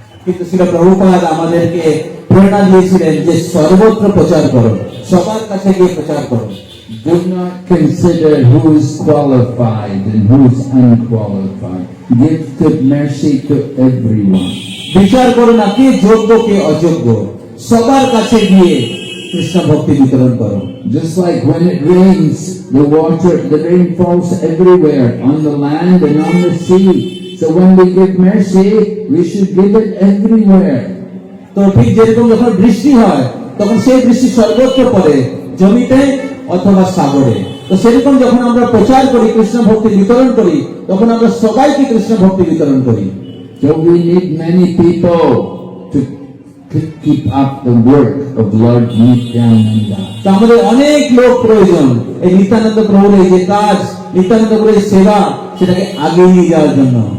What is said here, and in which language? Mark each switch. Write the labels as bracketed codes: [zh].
[bn] কিন্তু শিল প্রভুপাদ আমাদেরকে প্রেরণা দিয়েছিলেন যে সর্বত্র প্রচার করো, সবার কাছে গিয়ে প্রচার করো। [en] Do not consider who is qualified and who is unqualified. Give good mercy to everyone. [bn] বিচার করো না কে যোগ্য কে অযোগ্য, সবার কাছে গিয়ে কৃষ্ণ ভক্তি বিতরণ করো। [en] Just like when it rains, the rain falls everywhere, on the land and on the sea. So when we give mercy, we should give it everywhere. [bn] তো ঠিক যেরকম যখন বৃষ্টি হয় তখন সেই বৃষ্টি সর্বত্র পড়ে, জমিতে অথবা সাগরে। তো সেরকম যখন আমরা প্রচার করি, কৃষ্ণ ভক্তি বিতরণ করি, তখন আমরা সবাইকে কৃষ্ণ ভক্তি বিতরণ করি। [en] So we need many people to keep up the work of Lord Nityananda. [bn] তো আমাদের অনেক লোক প্রয়োজন এই নিত্যানন্দ প্রভুর এই যে কাজ, নিত্যানন্দ প্রভুর এই সেবা, সেটাকে আগে নিয়ে যাওয়ার জন্য।